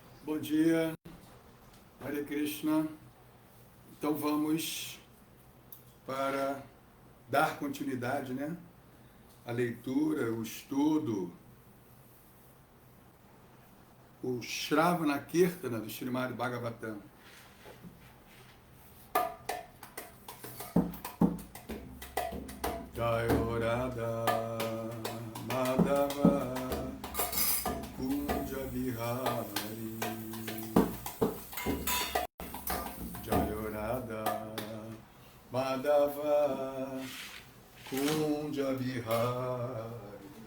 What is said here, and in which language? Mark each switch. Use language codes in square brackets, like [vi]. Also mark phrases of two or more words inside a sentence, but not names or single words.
[pt] Bom dia, [sa] हरे कृष्ण. [pt] Então vamos para dar continuidade, né? A leitura, o estudo, o [sa] श्रवण कीर्तन [pt] do Srimad Bhagavatam. [sa] जय राधा माधव कुञ्ज विहारी जय राधा माधव कुञ्ज विहारी Jaya Radha Madhava Kunja Vihari